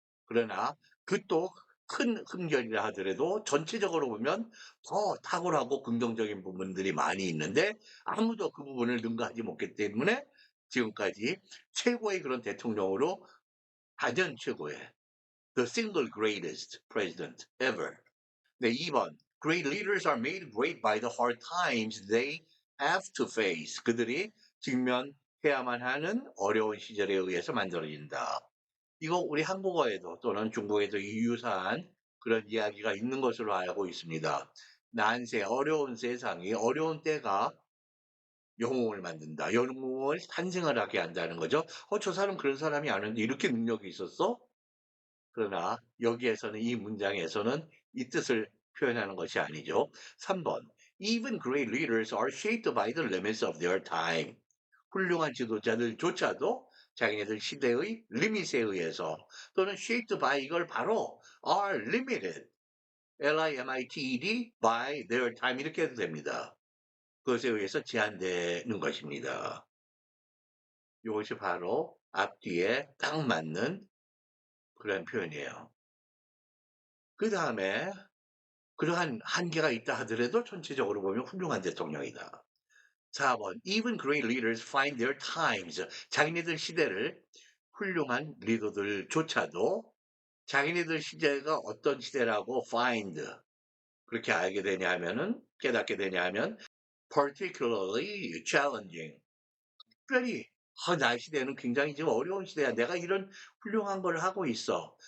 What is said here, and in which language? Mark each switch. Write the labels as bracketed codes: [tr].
[ko] 그러나 그 또 큰 흠결이라 하더라도 전체적으로 보면 더 탁월하고 긍정적인 부분들이 많이 있는데 아무도 그 부분을 능가하지 못했기 때문에 지금까지 최고의 그런 대통령으로 가전 최고의 [en] the single greatest president ever. [ko] 네, 2번. [en] Great leaders are made great by the hard times they have to face. [ko] 그들이 직면해야만 하는 어려운 시절에 의해서 만들어진다. 이거 우리 한국어에도 또는 중국에도 유사한 그런 이야기가 있는 것으로 알고 있습니다. 난세, 어려운 세상이 어려운 때가 영웅을 만든다. 영웅을 탄생을 하게 한다는 거죠. 저 사람 그런 사람이 아닌데 이렇게 능력이 있었어? 그러나 여기에서는 이 문장에서는 이 뜻을 표현하는 것이 아니죠. 3번. [en] Even great leaders are shaped by the limits of their time. [ko] 훌륭한 지도자들조차도 자기네들 시대의 리밋에 의해서 또는 shaped by 이걸 바로 [en] are limited, L-I-M-I-T-E-D by their time [ko] 이렇게 해도 됩니다. 그것에 의해서 제한되는 것입니다. 이것이 바로 앞뒤에 딱 맞는 그런 표현이에요. 그 다음에 그러한 한계가 있다 하더라도 전체적으로 보면 훌륭한 대통령이다. 4번. [en] Even great leaders find their times. [ko] 자기네들 시대를 훌륭한 리더들조차도 자기네들 시대가 어떤 시대라고 find 그렇게 알게 되냐 하면은 깨닫게 되냐 하면 [en] particularly challenging. [ko] 특별히 나의 시대는 굉장히 지금 어려운 시대야. 내가 이런 훌륭한 걸 하고 있어.